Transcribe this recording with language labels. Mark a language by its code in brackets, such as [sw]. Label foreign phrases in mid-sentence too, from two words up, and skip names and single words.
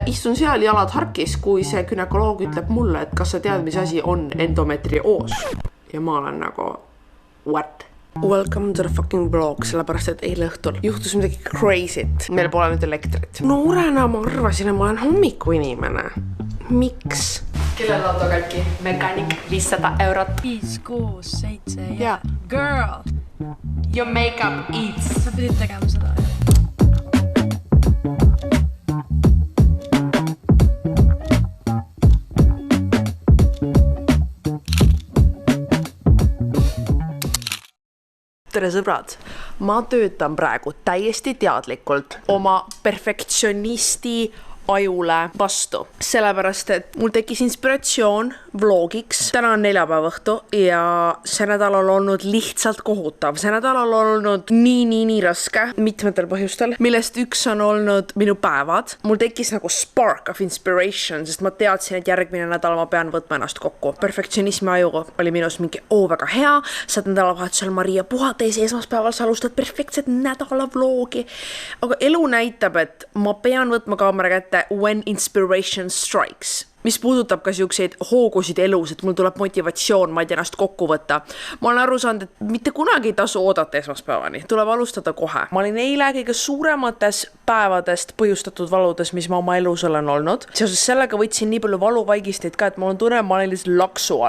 [et] Istun seal jalad harkis, kui see gynekoloog ütleb mulle, et kas sa tead, mis asi on endometrioos. Ja ma olen nagu, [en] what? Welcome to the fucking vlog, [et] sellepärast, et eile õhtul juhtus midagi crazy't. Meil pole nüüd elektrit. Noorena ma arvasin, et ma olen hommiku inimene. Miks? Kellel auto katki? Mekaanik 500 €. 5, 6, 7 ja [en] girl. Your makeup eats. [et] Sa pidid tegema seda. Tere sõbrad, ma töötan praegu täiesti teadlikult oma perfektsionisti ajule vastu. Sellepärast, et mul tekkis inspiratsioon vlogiks. Täna on neljapäeva õhtu ja see nädal on olnud lihtsalt kohutav. See nädal on olnud nii raske mitmetel põhjustel, millest üks on olnud minu päevad. Mul tekkis nagu [en] spark of inspiration, [et] sest ma teadsin, et järgmine nädal ma pean võtma ennast kokku. Perfektionismi aju oli minus mingi, väga hea, saad nädalavahetusel Maria puhates ja esmaspäeval sa alustad perfektset nädala vlogi. Aga elu näitab, et ma pean võtma kaamera kätte [en] when inspiration strikes. [et] Mis puudutab ka siukseid hoogusid elus, et mul tuleb motivatsioon, ma ei tea ennast kokku võtta. Ma olen aru saanud, et mitte kunagi ei tasu oodata esmaspäevani. Tuleb alustada kohe. Ma olin eile kõige suuremates päevadest põhjustatud valudes, mis ma oma elus olen olnud. Seoses sellega võtsin nii palju valuvaigisteid ka, et mul on tunne, ma olin lihtsalt laksu all.